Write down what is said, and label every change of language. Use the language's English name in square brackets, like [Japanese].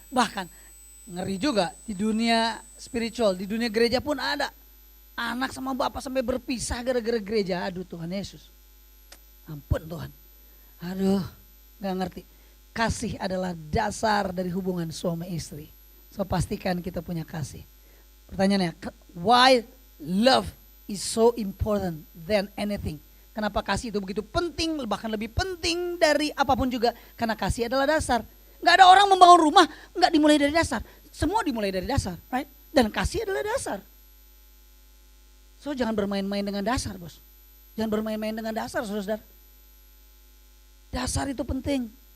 [Indonesian] Bahkan ngeri juga di dunia spiritual, di dunia gereja pun ada. Anak sama bapak sampai berpisah gara-gara gereja. Aduh Tuhan Yesus. Ampun Tuhan. Aduh, gak ngerti. Kasih adalah dasar dari hubungan suami istri. So pastikan kita punya kasih. [English] Pertanyaannya, why love is so important than anything? [Indonesian] Kenapa kasih itu begitu penting, bahkan lebih penting dari apapun juga? Karena kasih adalah dasar. Gak ada orang membangun rumah gak dimulai dari dasar. Semua dimulai dari dasar, right? Dan kasih adalah dasar. So jangan bermain-main dengan dasar, bos. Jangan bermain-main dengan dasar, saudara. Dasar itu penting.